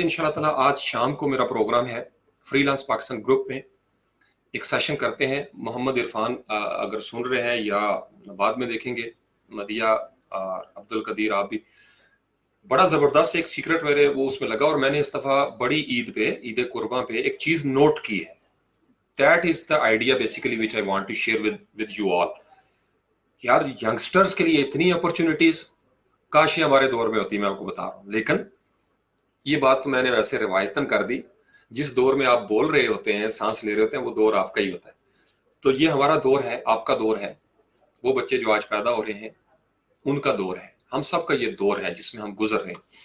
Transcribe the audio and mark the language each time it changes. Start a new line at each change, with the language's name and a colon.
Urdu: انشاءاللہ تعالی آج شام کو میرا پروگرام ہے فری لانس پاکستان گروپ میں, ایک سیشن کرتے ہیں. محمد عرفان اگر سن رہے ہیں یا بعد میں دیکھیں گے, مدیہ, عبد القدیر, آپ بھی, بڑا زبردست ایک سیکرٹ میرے وہ اس میں لگا. اور میں نے اس دفعہ بڑی عید پہ, عید قرباں پہ ایک چیز نوٹ کی ہے.
English: That is the idea basically which I want to share with you all.
Urdu: یار ینگسٹرز کے لیے اتنی اپرچونٹیز کاش یہ ہمارے دور میں ہوتی, میں آپ کو بتا رہا ہوں. لیکن یہ بات تو میں نے ویسے روایتاً کر دی, جس دور میں آپ بول رہے ہوتے ہیں, سانس لے رہے ہوتے ہیں, وہ دور آپ کا ہی ہوتا ہے. تو یہ ہمارا دور ہے, آپ کا دور ہے, وہ بچے جو آج پیدا ہو رہے ہیں ان کا دور ہے, ہم سب کا یہ دور ہے جس میں ہم گزر رہے ہیں.